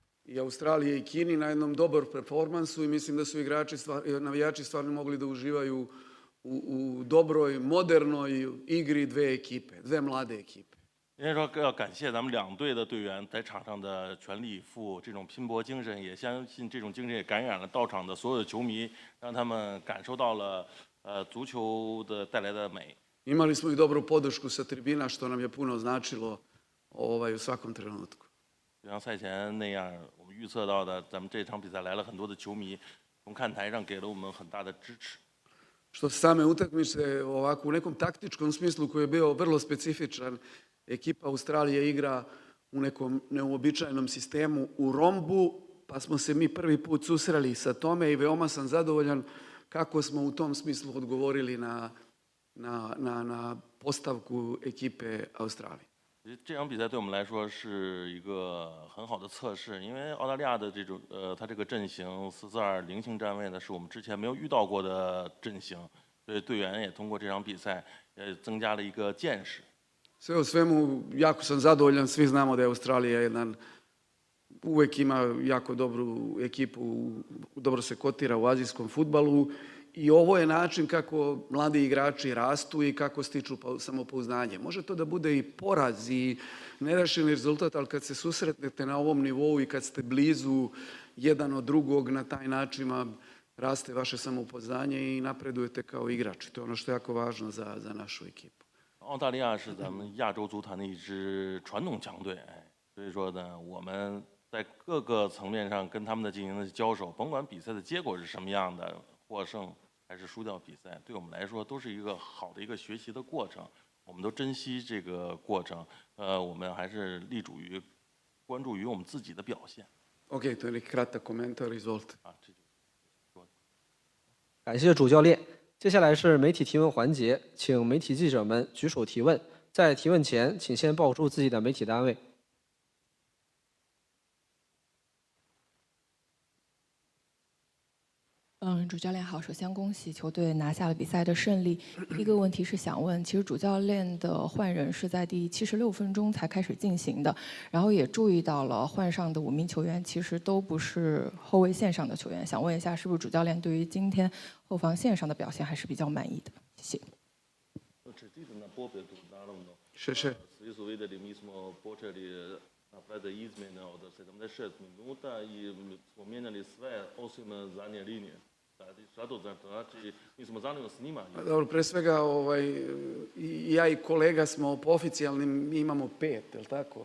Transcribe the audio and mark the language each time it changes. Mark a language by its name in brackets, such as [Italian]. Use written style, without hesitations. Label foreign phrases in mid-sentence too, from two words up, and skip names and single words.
[Serbian] i Australije i Kini na jednom dobrom performansu i mislim da su navijači stvarno mogli da uživaju u dobroj, modernoj igri dve ekipe, dve mlade ekipe. [Chinese] 应该说要感谢咱们两队的队员在场上的全力以赴，这种拼搏精神，也相信这种精神也感染了到场的所有的球迷，让他们感受到了足球的带来的美。 [Serbian] Imali smo i dobru podršku sa tribina, što nam je puno značilo u svakom trenutku. [Chinese] 就像赛前那样，我们预测到的，咱们这场比赛来了很多的球迷，从看台上给了我们很大的支持。 [Serbian] Što se same utakmice, ovako u nekom taktičkom smislu koji je bio vrlo specifičan, ekipa Australije igra u nekom neuobičajenom sistemu u rombu, pa smo se mi prvi put susreli sa tome i veoma sam zadovoljan kako smo u tom smislu odgovorili na postavku ekipe Australije. [Chinese] 这场比赛对我们来说是一个很好的测试，因为澳大利亚的它这个阵型4-4-2菱形站位呢，是我们之前没有遇到过的阵型，所以队员也通过这场比赛也增加了一个见识。 [Serbian] Sve u svemu, jako sam zadovoljan, svi znamo da je Australija uvek ima jako dobru ekipu, dobro se kotira u azijskom fudbalu i ovo je način kako mladi igrači rastu i kako stiču samopouznanje. Može to da bude i poraz i nerešeni rezultat, ali kad se susretnete na ovom nivou i kad ste blizu jedan od drugog, na taj način raste vaše samopouznanje i napredujete kao igrači. To je ono što je jako važno za našu ekipu. [Chinese] 澳大利亚是咱们亚洲足坛的一支传统强队，所以说呢，我们在各个层面上跟他们的进行的交手，甭管比赛的结果是什么样的，获胜还是输掉比赛，对我们来说都是一个好的一个学习的过程，我们都珍惜这个过程，我们还是立足于关注于我们自己的表现。 [Serbian] OK, to je neki kratak komentar, izvolite. [Chinese] 感谢主教练。接下来是媒体提问环节，请媒体记者们举手提问。在提问前，请先报出自己的媒体单位。主教练好，首先恭喜球队拿下了比赛的胜利。第一个问题是想问，其实主教练的换人是在第76分钟才开始进行的，然后也注意到了换上的5名球员其实都不是后卫线上的球员，想问一下，是不是主教练对于今天后防线上的表现还是比较满意的？谢谢。 Še. [Serbian] Dobro, pre svega ja i kolega smo po oficijalnim imamo 5, je li tako?